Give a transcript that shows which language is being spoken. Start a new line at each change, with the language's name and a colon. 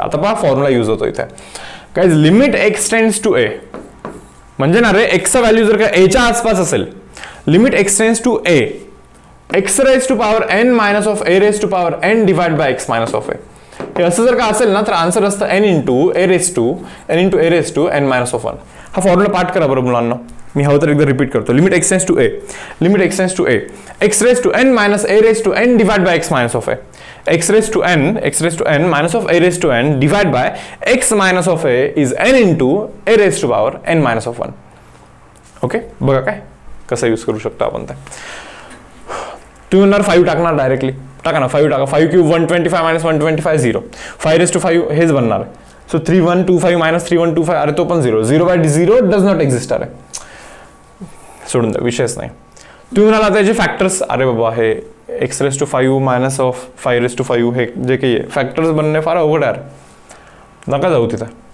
Marathi: आता पहा formula use होतो इथे, guys limit x tends to ए, म्हणजे ना रे एक्सचा व्हॅल्यू जर का एच्या आसपास असेल, limit x tends to A, x raise to power N minus of A raise to power N divide by x minus of ए, हे असं जर का असेल ना तर आन्सर असतं N into A raise to N minus of 1. हा formula पाठ करा बरं मुलांना, मी हवं तर एकदा रिपीट करतो.
English: Limit x tends to a, limit x tends to a, x raise to n minus a raise to n divide by x minus of a, x raised to n minus of a raised to n divide by x minus of a is n into a raised to power n minus of 1.
Marathi: Okay, बघा काय कसं use करू शकतो आपण ते. तुम्ही म्हणणार 5 टाकणार डायरेक्टली, टाका ना 5 टाका, 5 क्यूब 125 मायनस 125 0, 5 raised to 5 हेच बनणार आहे. सो 3125 मायनस 3125, अरे तो पण 0,
English: 0 by 0 does not exist.
Marathi: अरे सोडून द्या, विषयच नाही. तुम्ही म्हणाला त्याचे फॅक्टर्स, अरे बाबा हे x raise to 5 minus of 5 raise to 5 हे जे काही आहे फॅक्टर्स बनणे फार अवघड आहे, नका जाऊ तिथं.